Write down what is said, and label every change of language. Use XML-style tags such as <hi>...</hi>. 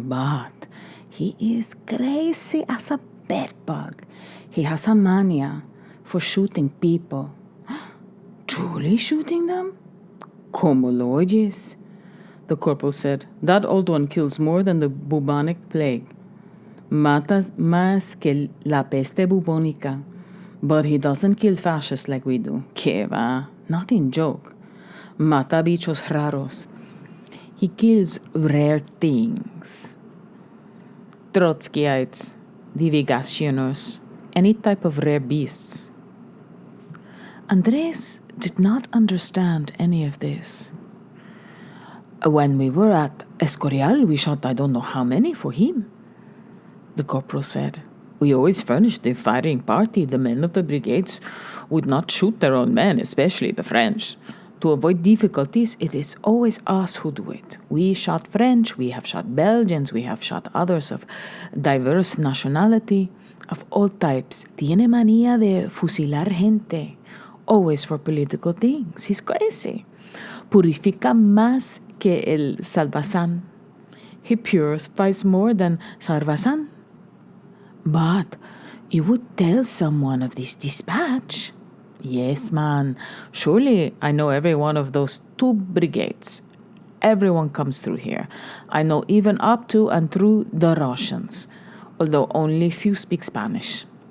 <en>"But he is crazy as a bedbug. He has a mania for shooting people." "Truly shooting them?"</en> <es>"Como lo oyes?"</es> <en>The corporal said. "That old one kills more than the bubonic plague.</en> <es>Mata más que la peste bubónica.</es> <en>But he doesn't kill fascists like we do.</en> <es>Que va?</es> <en>Not in joke.</en> <es>Mata bichos raros.</es> <en>He kills rare things. Trotskyites, divagationers, any type of rare beasts." Andres did not understand any of this. "When we were at Escorial, we shot I don't know how many for him," the corporal said. "We always furnished the firing party. The men of the brigades would not shoot their own men, especially the French. To avoid difficulties, it is always us who do it. We shot French, we have shot Belgians, we have shot others of diverse nationality, of all types.</en> <es>Tiene manía de fusilar gente,</es> <en>always for political things. He's crazy.</en> <es>Purifica más que el Salvasan.</es> <en>He purifies more than Salvasan." "But you would tell someone of this dispatch." "Yes, man. Surely I know every one of those 2 brigades. Everyone comes through here. I know even up to and through the Russians, although only few speak Spanish.</en>